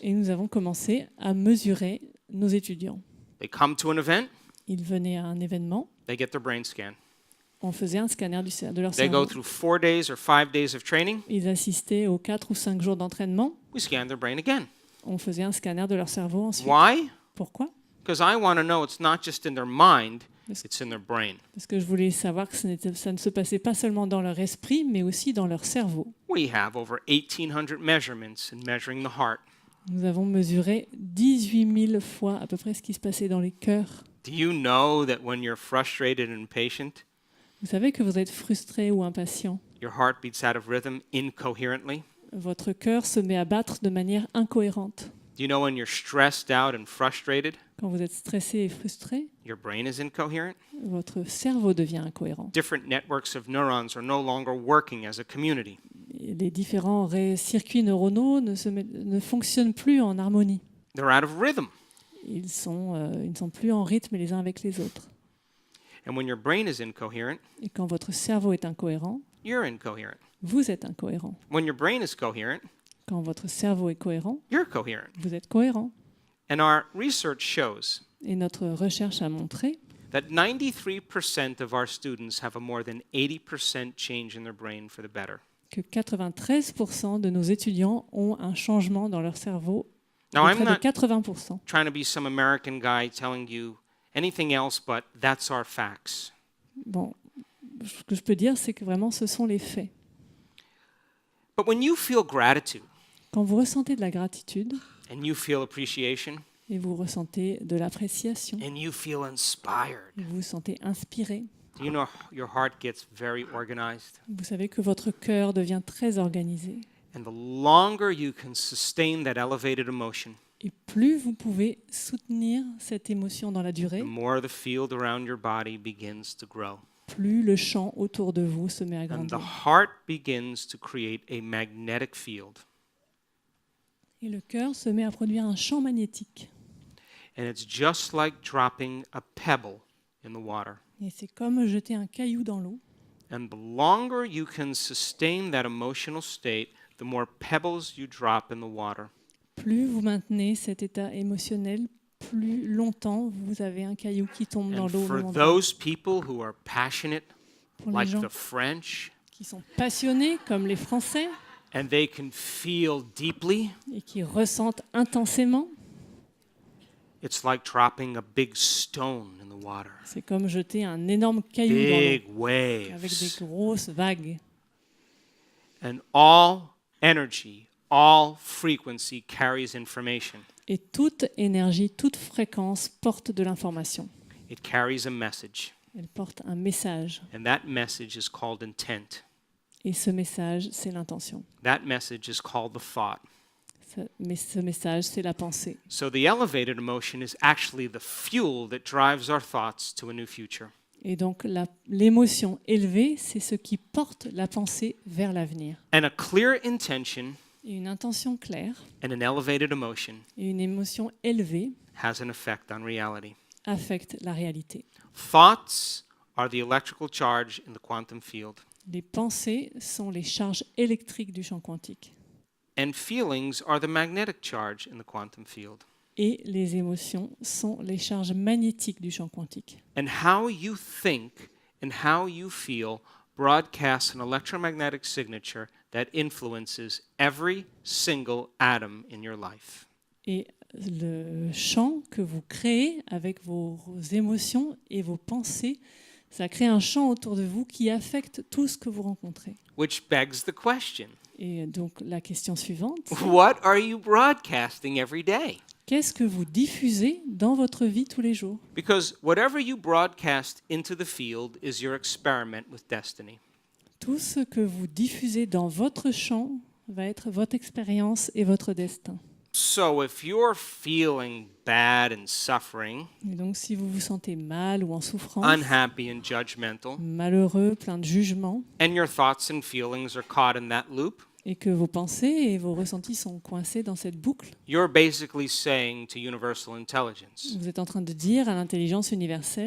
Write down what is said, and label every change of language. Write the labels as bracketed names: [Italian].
[French] et nous avons commencé à mesurer nos étudiants. [English] They come to an event, [French] Ils venaient à un événement, [English] they get their brain scan. [French] on faisait un scanner de leur [English] They go through 4 days or 5 days of training, [French] Ils assistaient aux 4 ou 5 jours d'entraînement, [English] we scan their brain again. [French] on faisait un scanner de leur cerveau ensuite. [English] Why? [French] Pourquoi ? [English] Because I want to know it's not just in their mind, Yes. it's in their brain. [French] Parce que je voulais savoir que ça ne se passait pas seulement dans leur esprit, mais aussi dans leur cerveau. [English] We have over 1,800 measurements in measuring the heart. [French] Nous avons mesuré 18 000 fois à peu près ce qui se passait dans les cœurs. [English] Do you know that when you're frustrated and impatient, [French] Vous savez que vous êtes frustré ou impatient. [English] your heart beats out of rhythm incoherently? [French] Votre cœur se met à battre de manière incohérente. [English] Do you know when you're stressed out and frustrated, [French] Quand vous êtes stressé et frustré, [English] your brain is incoherent? [French] votre cerveau devient incohérent. [English] Different networks of neurons are no longer working as a community. [French] Et les différents circuits neuronaux ne fonctionnent plus en harmonie. [English] They're out of rhythm. [French] Ils ne sont plus en rythme les uns avec les autres. [English] And when your brain is incoherent, [French] Et quand votre cerveau est incohérent, [English] you're incoherent. [French] vous êtes incohérent. [English] When your brain is coherent, [French] Quand votre cerveau est cohérent, [English] you're coherent. [French] vous êtes cohérent. [English] And our research shows [French] Et notre recherche a montré [English] that 93% of our students have a more than 80% change in their brain for the better. [French] que 93% de nos étudiants ont un changement dans leur cerveau [English] Now, [French] de [English] I'm [French] près de [English] not [French] 80%. [English] trying to be some American guy telling you anything else, but that's our facts. [French] Bon, ce que je peux dire, c'est que vraiment, ce sont les faits. [English] But when you feel gratitude [French] Quand vous ressentez de la gratitude [English] and you feel appreciation [French] et vous ressentez de l'appréciation, [English] and you feel inspired, [French] et vous vous sentez inspiré, [English] do you know your heart gets very organized? [French] vous savez que votre cœur devient très organisé. [English] And the longer you can sustain that elevated emotion, [French] Et plus vous pouvez soutenir cette émotion dans la [English] the [French] durée, [English] more the field around your body begins to grow. [French] plus le champ autour de vous se met à [English] And the [French] grandir. [English] heart begins to create a magnetic field. [French] Et le cœur se met à produire un champ magnétique. [English] And it's just like dropping a pebble in the water. [French] Et c'est comme jeter un caillou dans l'eau. [English] And the longer you can sustain that emotional state, the more pebbles you drop in the water. [French] Plus vous maintenez cet état émotionnel, plus longtemps vous avez un caillou qui tombe dans [English] And [French] l'eau. au [English] for [French] même endroit. [English] those people who are passionate, [French] Pour les [English] like [French] gens [English] the French, [French] qui sont passionnés, comme les Français, [English] and they can feel deeply, [French] et qui ressentent intensément, [English] it's like dropping a big stone in the water. [French] c'est comme jeter un énorme caillou dans l'eau, [English] Big [French] avec des [English] waves. [French] grosses vagues. [English] And all energy, all frequency carries information. [French] Et toute énergie, toute fréquence porte de l'information. [English] It carries a message. [French] Elle porte un message. [English] And that message is called intent. [French] Et ce message, c'est l'intention. [English] That message is called the thought. [French] Mais ce message, c'est la pensée. [English] So the elevated emotion is actually the fuel that drives our thoughts to a new future. [French] Et donc l'émotion élevée, c'est ce qui porte la pensée vers l'avenir. [English] And a clear intention [French] Et une intention claire [English] and an elevated emotion [French] et une émotion élevée [English] has an effect on reality. [French] affectent la réalité. [English] Thoughts are the electrical charge in the quantum field. [French] Les pensées sont les charges électriques du champ quantique. [English] And feelings are the magnetic charge in the quantum field. [French] Et les émotions sont les charges magnétiques du champ quantique. [English] And how you think and how you feel broadcasts an electromagnetic signature that influences every single atom in your life. [French] Et le champ que vous créez avec vos émotions et vos pensées, ça crée un champ autour de vous qui affecte tout ce que vous rencontrez. [English] Which begs the question, [French] Et donc la question suivante, c'est, [English] what are you broadcasting every day? [French] qu'est-ce que vous diffusez dans votre vie tous les jours? [English] Because whatever you broadcast into the field is your experiment with destiny. [French] Tout ce que vous diffusez dans votre champ va être votre expérience et votre destin. [English] So if you're feeling bad and suffering, [French] Et donc si vous vous sentez mal ou en souffrance, [English] unhappy and judgmental, [French] malheureux, plein de jugements, [English] and your thoughts and feelings are caught in that loop, [French] et que vos pensées et vos ressentis sont coincés dans cette boucle, [English] you're basically saying to universal intelligence, [French] vous êtes en train de dire à l'intelligence universelle,